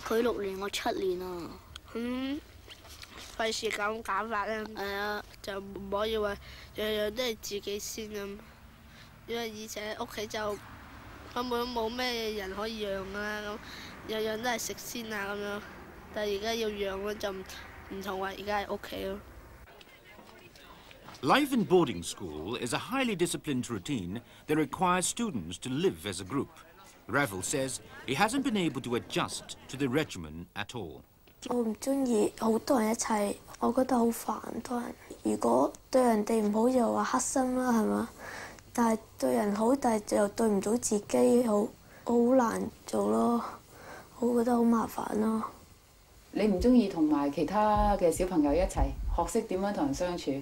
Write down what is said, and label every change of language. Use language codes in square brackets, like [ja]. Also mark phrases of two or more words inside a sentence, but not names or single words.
[yue] 佢6年，我7年啊。費事咁搞法咧。係啊，就唔可以話樣樣都係自己先咁，因為以前喺屋企就根本冇咩人可以讓啦，咁樣樣都係食先啊咁樣。但係而家要讓咧就唔同話而家喺屋企咯。 [en] Life in boarding school is a highly disciplined routine that requires students to live as a group. Raffle says he hasn't been able to adjust to the regimen at all. [yue] 我唔中意好多人一齊，我覺得好煩多人。如果對人哋唔好就話黑心啦，係嘛？但係對人好，但係又對唔到自己，好難做咯。我覺得好麻煩咯。你唔中意同埋其他嘅小朋友一齊學識點樣同人相處？